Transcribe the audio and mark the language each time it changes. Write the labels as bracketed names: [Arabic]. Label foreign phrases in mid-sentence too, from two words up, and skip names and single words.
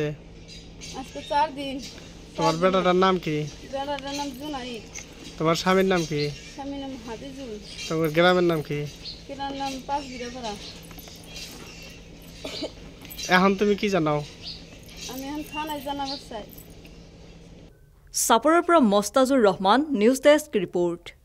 [Bangla] আজকে 4 দিন। তোমার বেটাটার নাম কি? বেটাটার নাম জুনাইদ। তোমার স্বামীর নাম কি? স্বামীর নাম হাফিজুল। তোমার গ্রামের নাম কি? গ্রামের নাম পাঁচবিড়াপাড়া। এখন তুমি কি জানাও? আমি এখন থানায় জানাবার চাই। [Assamese] চাপৰৰ পৰা মস্তাজুৰ ৰহমান, নিউজ ডেস্ক ৰিপৰ্ট।